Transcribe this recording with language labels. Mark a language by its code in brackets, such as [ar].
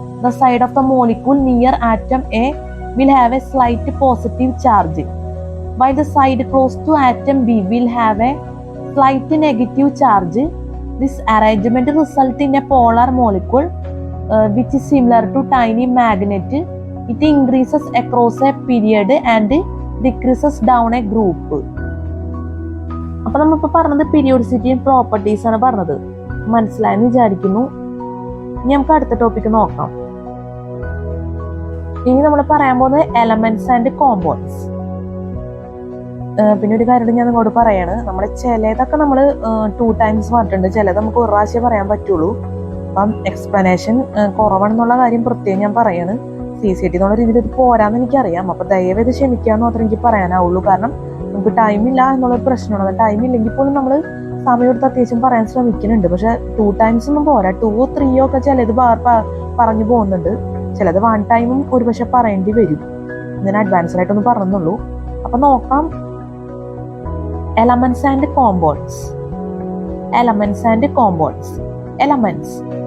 [en] The side of the molecule near atom A will have a slight positive charge, while the side close to atom B will have a slight negative charge. This arrangement results in a polar molecule which is similar to tiny magnet. It increases across a period and decreases down a group. [ml] അപ്പോൾ നമ്മളിപ്പോൾ പറഞ്ഞത് പീരിയോഡിസിറ്റിയും properties ആണ് പറഞ്ഞത്. മനസ്സിലായെന്ന് വിചാരിക്കുന്നു. ഇനി നമുക്ക് അടുത്ത ടോപ്പിക്ക് നോക്കാം. ഇനി നമ്മൾ പറയാൻ പോകുന്നത് എലമെന്റ്സ് ആൻഡ് കോമ്പൗണ്ട്സ്. പിന്നെ ഒരു കാര്യം ഞാൻ നിങ്ങളോട് പറയാണ്, നമ്മൾ ചിലതൊക്കെ നമ്മൾ 2 times പറഞ്ഞിട്ടുണ്ട്, ചിലത് നമുക്ക് ഒരു പ്രാവശ്യം പറയാൻ പറ്റുള്ളൂ. അപ്പം എക്സ്പ്ലനേഷൻ കുറവാണെന്നുള്ള കാര്യം പ്രത്യേകം ഞാൻ പറയാണ്. CCT എന്നുള്ള രീതിയിൽ ഇത് പോരാന്ന് എനിക്കറിയാം. അപ്പൊ ദയവേത് ക്ഷമിക്കാന്ന് മാത്രമേ എനിക്ക് പറയാനാവുള്ളൂ. കാരണം നമുക്ക് ടൈമില്ല എന്നുള്ളൊരു പ്രശ്നമാണ്. ടൈം ഇല്ലെങ്കിൽ പോലും നമ്മൾ സമയം എടുത്ത് അത്യാവശ്യം പറയാൻ ശ്രമിക്കുന്നുണ്ട്. പക്ഷെ 2 times ഒന്നും പോരാ. 2 or 3 ഒക്കെ ചിലത് പറഞ്ഞു പോകുന്നുണ്ട്. ചിലത് 1 time ഒരു പക്ഷെ പറയേണ്ടി വരും. ഞാൻ അഡ്വാൻസ്ഡ് ആയിട്ടൊന്ന് പറഞ്ഞുള്ളൂ. അപ്പൊ നോക്കാം. [en] Elements and compounds. Elements and compounds. Elements.